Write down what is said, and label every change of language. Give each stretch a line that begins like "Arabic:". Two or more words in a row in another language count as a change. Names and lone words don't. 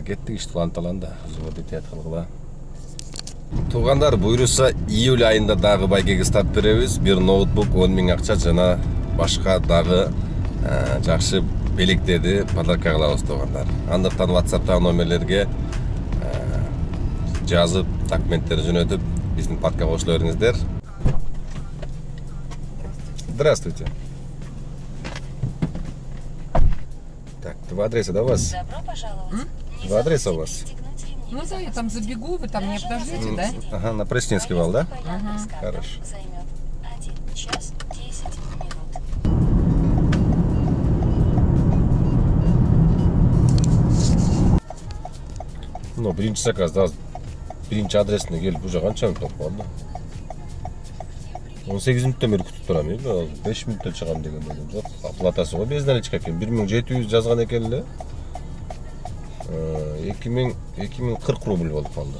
Kyrgyz: Кеттик ишти уланталанда, өзүңөрдү этият кылгыла. Тугандар, буйруса июль айында дагы байгеге старт беребиз. Бир ноутбук, 10 миң акча жана башка дагы жакшы белектерди подарка кылабыз тугандар. Андыктан WhatsApp'тагы номерлерге жазып, документтерди жөнөтүп, биздин паркка кошула бериңиздер.
Russian: Здравствуйте. Так, два адреса, да, у вас? Добро пожаловать. Два адреса у вас? Ну да, я там забегу, вы там не подождите, да? Ага, на Пресненский вал, да? Ага. Хорошо. Займет 1 час 10 минут. Ну,
Kyrgyz: биринчи заказ, да, биринчи адресине келип уже канча мүнөт болуп калды? 18 мүнөттөн бери күтүп турам, 5 мүнөттө чыгам деген болдум. Жок, оплатасы го безналичка экен, 1700 жазган экен эле. 2040 рубль болуп калды.